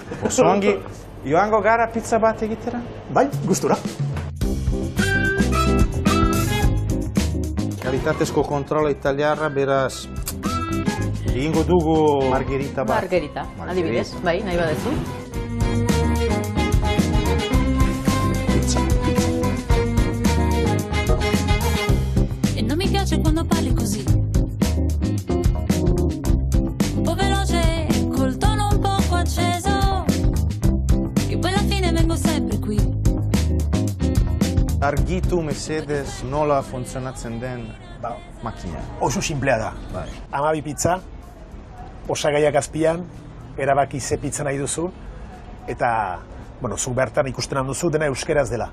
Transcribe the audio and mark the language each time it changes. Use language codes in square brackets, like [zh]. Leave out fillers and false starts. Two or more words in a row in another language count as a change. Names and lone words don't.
[eu] Oso ongi, joango gara pizza bat egitera? Bai, gustura. Kalitatezko kontrola italiarra, beraz, egingo dugu margherita bat. Margherita, adibidez, bai, nahi badezu. [it] E non mi piace quando parli così, un po' veloce, col tono un poco acceso, che poi alla fine vengo sempre qui. [eu] Argitu mesedez nola funtzionatzen den makina. Oso simplea da. 12 pizza, osagaiak azpian, erabaki ze pizza nahi duzu, eta, zuk bertan ikusten handuzu dena euskeraz dela.